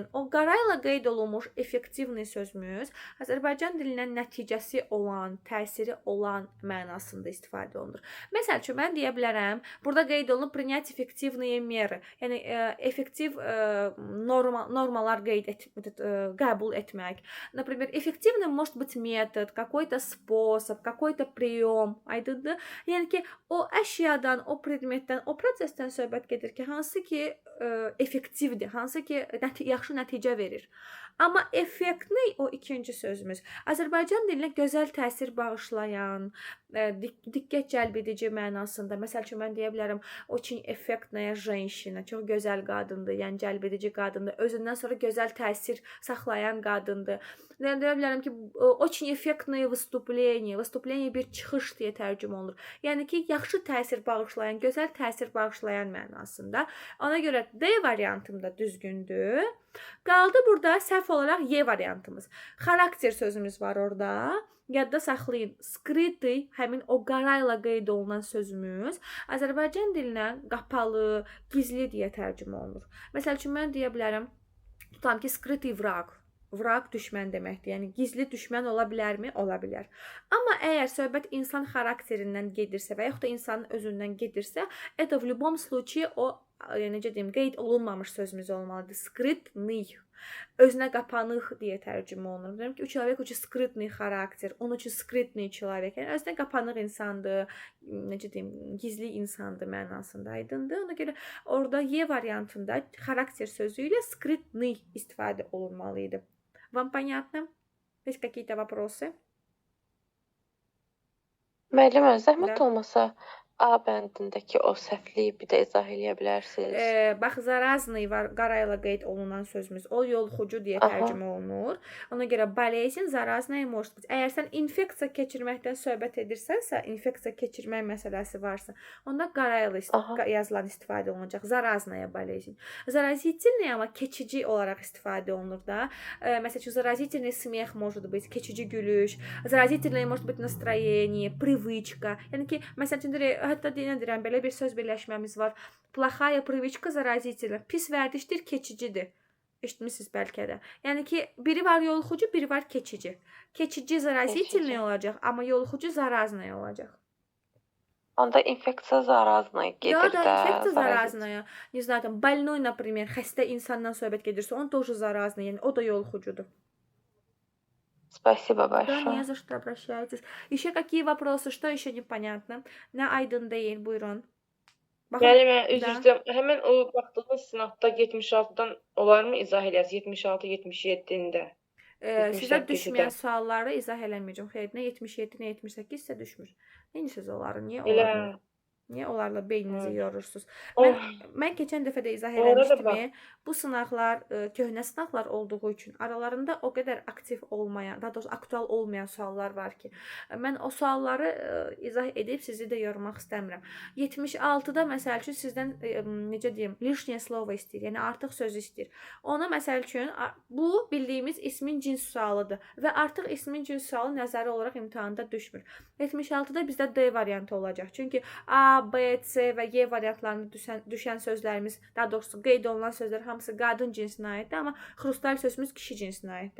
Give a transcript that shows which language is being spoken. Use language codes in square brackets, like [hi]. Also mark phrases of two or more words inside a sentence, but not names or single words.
[az] O qarayla qeyd olunmuş effektivni sözümüz Azərbaycan dilindən nəticəsi olan, təsiri olan mənasında istifadə olunur. Məsəl üçün, mən deyə bilərəm, burada qeyd olunub [ru] принять эффективные меры. [az] Yəni, effektiv normalar qəbul etmək. [ru] Например, эффективным может быть метод, какой-то способ, какой-то прием. [az] Aydındır? Yəni ki, o əşyadan, o predmetdən, o prosesdən söhbət gedir ki, hansı ki effektivdir, hansı ki yaxşı nəticə verir. Amma effektli o ikinci sözümüz. Azərbaycan dilinə gözəl təsir bağışlayan, diqqət cəlb edici mənasında. Məsəl üçün, mən deyə bilərəm, [ru] очень эффектная женщина, [az] çox gözəl qadındır, yəni cəlb edici qadındır, özündən sonra gözəl təsir saxlayan qadındır. Deyə bilərəm ki, [ru] очень эффектное выступление, выступление [az] bir çıxış deyə tərcümə olunur. Yəni ki, yaxşı təsir bağışlayan, gözəl təsir bağışlayan mənasında. Ona görə D variantım da düzgündür. Qaldı burada səhv olaraq Y variantımız. Xarakter sözümüz var orada. Yadda saxlayın. Skrytый, həmin o qarayla qeyd olunan sözümüz Azərbaycan dilinə qapalı, gizli deyə tərcümə olunur. Məsəl üçün, mən deyə bilərəm, tutam ki, [ru] скрытый враг. [az] Vraq düşmən deməkdir. Yəni gizli düşmən ola bilərmi? Ola bilər. Amma əgər söhbət insan xarakterindən gedirsə və yaxud da insanın özündən gedirsə, [ru] это в любом случае [az] o, necə deyim, qeyd olunmamış sözümüz olmalıdır. Skrytный. Özünə qapanıq deyə tərcümə olunur. Deyirəm ki, [ru] человек очень скрытный xarakter, он очень скрытный человек. [az] Yəni özünə qapanıq insandır, necə deyim, gizli insandır mənasında. Aydındır. Ona görə orada Y variantında xarakter sözü ilə скрытный istifadə olunmalıydı. [ru] Вам понятно? Есть какие-то вопросы? [az] Müəllimə, zəhmət olmasa A bəndindəki o səhvliyi bir də izah eləyə bilərsiniz? Bax, zarazный var, qarayla qeyd olunan sözümüz. O yoluxucu deyə tərcümə olunur. Ona görə [ru] болезнь, заразная может быть. [az] Əgər sən infeksiya keçirməkdən söhbət edirsənsə, infeksiya keçirmək məsələsi varsa, onda qarayla yazılan istifadə olunacaq. [ru] Заразная болезнь. Заразительный [az] amma keçici olaraq istifadə olunur da. Məsəl üçün, [ru] заразительный смех может быть, [az] keçici gülüş. [ru] Заразительное может быть настроение, привычка. [az] Yəni ki, məsəl üçün, hətta deyirəm, belə bir söz birləşməmiz var. [ru] Плохая привычка заразительна. [az] Pis vərdişdir, keçicidir. Eşitmisiniz bəlkə də. Yəni ki, biri var yoluxucu, biri var keçici. Keçici заразительный olacaq, amma yoluxucu заразный olacaq. Onda infeksiya zarazная gedir də. [ru] Да, инфекция заразная. Не знаю, там, больной, например, [az] xəstə insandan söhbət gedirsə, [ru] он тоже заразный, [az] yəni o da yoluxucudur. [ru] Спасибо большое. Да, не за что, обращайтесь. Еще какие вопросы? Что еще непонятно? [az] Nə aydın deyil, buyurun. Müəllimə, üzr istəyirəm. Həmin o baxdığınız sınaqda 76-dan olarmı izah eləyəsiniz? 76-77-də. Sizə düşməyən sualları izah eləməyəcəm. Xeyr, nə 77, nə 78 isə düşmür. Neyiniz onları? Niyə olarmı? Niyə onlarla beyninizi yorursunuz? Mən keçən dəfə də izah eləmişdim. Bu sınaqlar köhnə sınaqlar olduğu üçün aralarında o qədər aktiv olmayan, daha doğrusu aktual olmayan suallar var ki, mən o sualları izah edib sizi də yormaq istəmirəm. 76-da məsəl üçün sizdən necə deyim, [ru] лишнее слово [az] istəyir, yəni artıq söz istəyir. Ona məsəl üçün bu bildiyimiz ismin cins sualıdır və artıq ismin cins sualı nəzəri olaraq imtahanda düşmür. 76-da bizdə D variantı olacaq. Çünki A, B, C və Y variantlarında düşən sözlərimiz, daha doğrusu qeyd olunan sözlər hamısı qadın cinsinə aiddir, amma xrustal sözümüz kişi cinsinə aiddir.